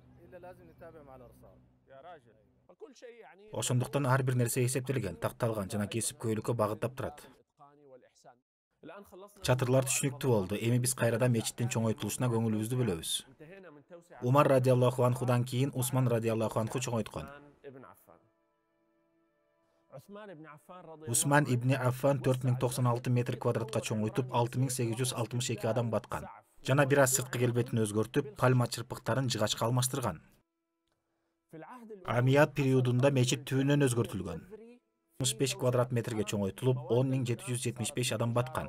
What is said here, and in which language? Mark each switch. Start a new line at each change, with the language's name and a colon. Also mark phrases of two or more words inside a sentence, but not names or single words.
Kyrgyz: Ошондуктан ар бир нерсе эсептелген, такталган жана кесипкөйлүккө багыттап турат. Чатырлар түшүнүктүү болду. Эми биз кайрадан мечиттин чоңойтулушуна көңүлүбүздү бөлөбүз. Умар
Arabic: رضي الله عنه
Kyrgyz: кийин Усман
Arabic: رضي الله عنه
Kyrgyz: чоңойткон. Усман ибн Аффан 4096 метр квадратка чоңойтуп 6862 адам баткан. Жана бир аз сырткы келбетин өзгөртүп, пальма чырпыктарын жыгачка алмаштырган. Амият периодунда мечит түбүнөн өзгөртүлгөн. 65 квадрат метрге чоңойтулуп, 10775 адам баткан.